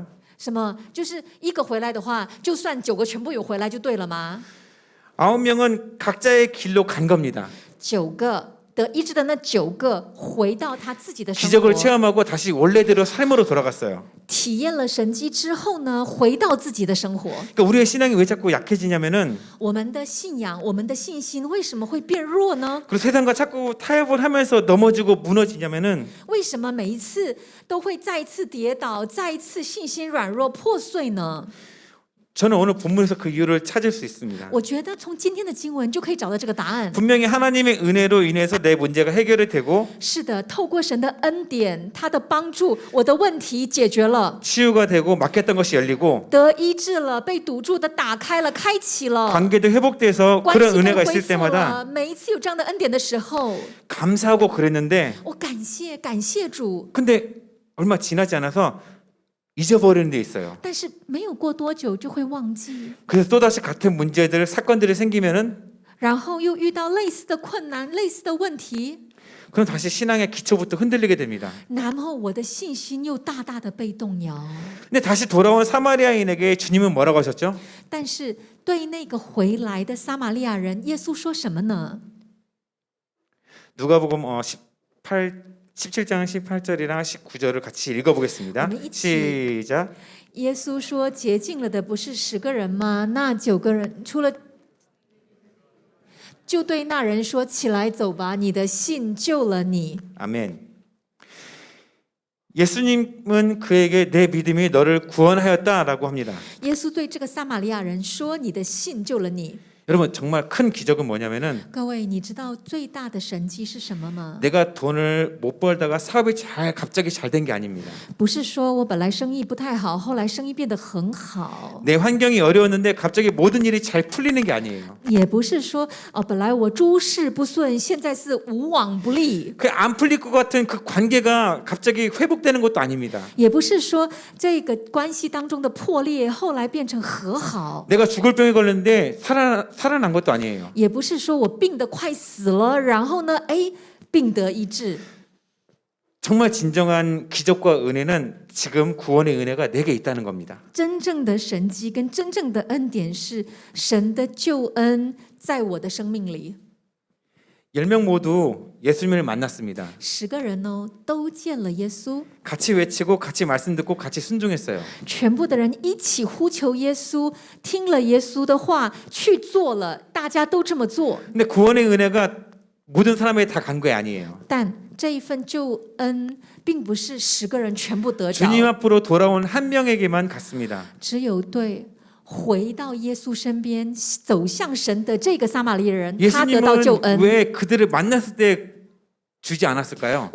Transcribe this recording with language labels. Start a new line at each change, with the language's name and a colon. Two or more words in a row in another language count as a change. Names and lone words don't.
Chinese: 什么？就是一个回来的话，就算9个全部有回来就对了吗？
Korean: 9명은 각자의 길로 간 겁니다.
Chinese: 9 个得医治的那9个回到他自己的生
Korean: 기적을
Chinese: 活，
Korean: 체험하고 다시 원래대로 삶으로 돌아갔어요.
Chinese: 体验了神迹之后呢，回到自己的生活。
Korean: 그러니까 우리의 신앙이 왜 자꾸 약해지냐면은
Chinese: 我们的信仰，我们的信心为什么会变弱呢？
Korean: 그리고 세상과 자꾸 타협을 하면서 넘어지고 무너지냐면은
Chinese: 为什么每一次都会再一次跌倒，再一次信心软弱破碎呢？
Korean: 저는 오늘 본문에서 그 이유를 찾을 수 있습니다.
Chinese: 我觉得从今天的经文就可以找到这个答案。
Korean: 분명히 하나님의 은혜로 인해서 내 문제가 해결이 되고
Chinese: 是的，透过神的恩典，他的帮助，我的问题解决了，
Korean: 치유가 되고 막혔던 것이 열리고
Chinese: 得医治了，被堵住的打开了，开启了，
Korean: 관계도 회복돼서
Chinese: 关
Korean: 그런
Chinese: 系都
Korean: 은혜가
Chinese: 恢
Korean: 있을
Chinese: 复
Korean: 때마다
Chinese: 了。每一次有这样的恩典的时候，
Korean: 감사하고 그랬는데
Chinese: 我感谢主。
Korean: 근데 얼마 지나지 않아서 잊어버리는 데 있어요.
Chinese: 但是没有过多久就会忘记，
Korean: 그래서 또다시 같은 문제들 사건들이 생기면은
Chinese: 然后又遇到类似的困难、类似的问题，
Korean: 그럼 다시 신앙의 기초부터 흔들리게 됩니다.
Chinese: 然后我的信心又大大的被动摇。
Korean: 근데 다시 돌아온 사마리아인에게 주님은 뭐라고 하셨죠?
Chinese: 但是对那个回来的撒玛利亚人，耶稣说什么呢？
Korean: 누가복음 17장 18절이랑 19절을 같이 읽어보겠습니다. 시작.
Chinese: 耶稣说：“洁净了的不是10个人吗？那9个人除了，就对那人说：起来走吧，你的信救了你。
Korean: 아멘. 예수님은 그에게 내 믿음이 너를 구원하였다라고 합니다.
Chinese: 耶稣对这个撒玛利亚人说：你的信救了你。
Korean: 여러분 정말 큰 기적은 뭐냐면은
Chinese: 各位，你知道最大的神迹是什么吗？
Korean: 내가 돈을 못 벌다가 사업이 갑자기 잘 된 게 아닙니다.
Chinese: 不是说我本来生意不太好，后来生意变得很好。
Korean: 내 환경이 어려웠는데 갑자기 모든 일이 잘 풀리는 게 아니에요.
Chinese: 也不是说本来我诸事不顺，现在是无往不利。
Korean: 그 안 풀릴 것 같은 그 관계가 갑자기 회복되는 것도 아닙니다.
Chinese: 也不是说这个关系当中的破裂，后来变成和好。
Korean: 내가 죽을 병에 걸렸는데 살아난 것도 아니에요.
Chinese: 也不是说我病得快死了，然后呢，病得医治。
Korean: 정말 진정한 기적과 은혜는 지금 구원의 은혜가 내게 있다는 겁니다.
Chinese: 真正的神迹跟真正的恩典是神的救恩在我的生命里。
Korean: 10명 모두 예수님을 만났습니다.
Chinese: 10 个人都见了耶稣，
Korean: 같이 외치고 같이 말씀 듣고 같이 순종했어요.
Chinese: 全部的人一起呼求耶稣，听了耶稣的话去做了，大家都这么做。
Korean: 근데 구원의 은혜가 모든 사람에게 다 간 게 아니에요.
Chinese: 但这一份救恩并不是10个人全部得着，
Korean: 주님 앞으로 돌아온 한 명에게만 갔습니다.
Chinese: 只有对回到耶稣身边走向神的这个撒玛利亚人，他得到救恩。
Korean: 예수님은 왜 그들을 만났을 때 주지 않았을까요?